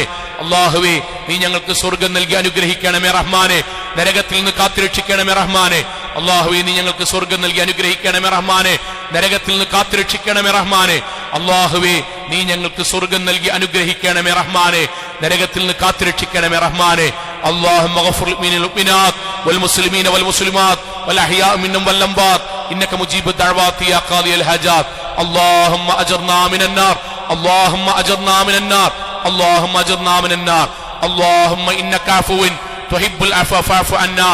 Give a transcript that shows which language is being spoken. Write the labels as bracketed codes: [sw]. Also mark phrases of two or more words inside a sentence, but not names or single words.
[ml] അല്ലാഹുവേ, നീ ഞങ്ങൾക്ക് സ്വർഗം നൽകി അനുഗ്രഹിക്കണമേ റഹ്മാനെ. നരകത്തിൽ നിന്ന് കാത്തുരക്ഷിക്കണമേ റഹ്മാനെ. അല്ലാഹുവേ, നീ ഞങ്ങൾക്ക് സ്വർഗം നൽകി അനുഗ്രഹിക്കണമേ റഹ്മാനെ. നരകത്തിൽ നിന്ന് കാത്തുരക്ഷിക്കണമേ റഹ്മാനെ. അല്ലാഹുവേ, നീ ഞങ്ങൾക്ക് സ്വർഗം നൽകി അനുഗ്രഹിക്കണമേ റഹ്മാനെ. നരകത്തിൽ നിന്ന് കാത്തുരക്ഷിക്കണമേ റഹ്മാനെ. [ar] اللهم اغفر للمؤمنات والمسلمين والمسلمات والأحياء منهم والأموات إنك مجيب الدعوات يا قاضي الحاجات. اللهم أجرنا من النار، اللهم أجرنا من النار، اللهم أجرنا من النار. اللهم إنك عفو تحب العفو فاعف عنا.